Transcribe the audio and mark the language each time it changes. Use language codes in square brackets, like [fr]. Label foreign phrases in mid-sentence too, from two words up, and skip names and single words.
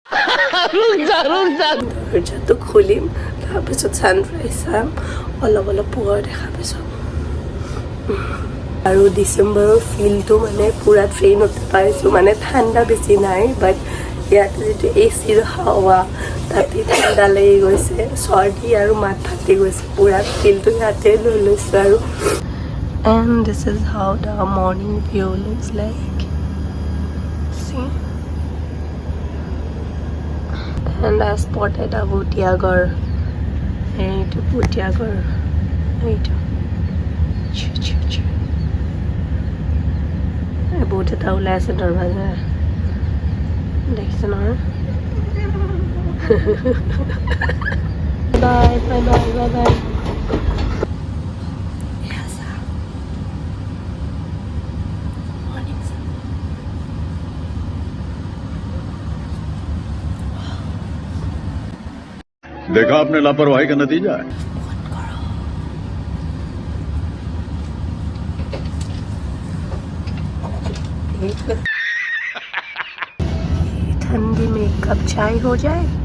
[as] দৰ্জাটো খুলিম তাৰপিছত ছানৰাইজ চাম অলপ অলপ পোহৰ দেখা পিছত আৰু ডিচেম্বৰৰ ফিলটো মানে পূৰা ট্ৰেইনতে পাইছোঁ মানে ঠাণ্ডা বেছি নাই বাট ইয়াতে যিটো এচিৰ হাৱা তাতে ঠাণ্ডা লাগি গৈছে চৰ্দি আৰু মাত ফাটি গৈছে পূৰা ফিলটো ইয়াতে লৈ লৈছোঁ আৰু [en] and this is how the morning view looks like see and I spotted a butiagar [as] এইটো butiagar এইটো বহুত এটা ওলাই আছে দৰৱাজা দেখিছে নহয় বাই বাই বাই বাই বাই [hi] देखा आपने लापरवाही का नतीजा है ठंडी में एक कप चाय हो जाए